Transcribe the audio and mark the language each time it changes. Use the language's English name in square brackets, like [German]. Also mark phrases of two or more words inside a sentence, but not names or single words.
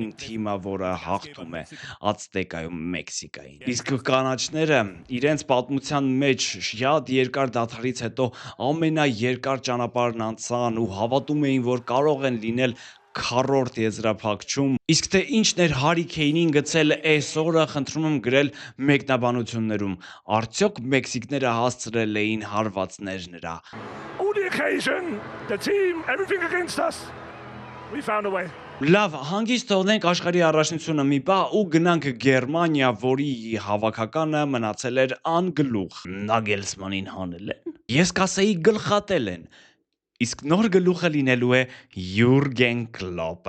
[Armenian] թիմը, որը հաղթում է Ացտեկայում Մեքսիկային։ Իսկ կանաչները իրենց պատմության մեջ շատ երկար դադարից հետո ամենաերկար ճանապարհն անցան ու հավատում էին, որ կարող են լինել քառորդ եզրափակչում։ Իսկ թե ինչն էր Հարի Քեյնին գցել այսօրը, խնդրում եմ գրել մեկնաբանություններում։ Արդյոք մեքսիկները հասցրել էին հարվածներ նրա։ [English] On the occasion, the team, everything against us. We found a way. [Armenian] Լավ, հանգիստ թողնենք աշխարհի առաջնությունը մի պահ ու գնանք Գերմանիա, որի հավաքականը մնացել էր անգլուխ։ Նագելսմանին հանել են։ Ես կասեի գլխատել են։ Իսկ նոր գլուխը լինելու է Յուրգեն Կլոպը։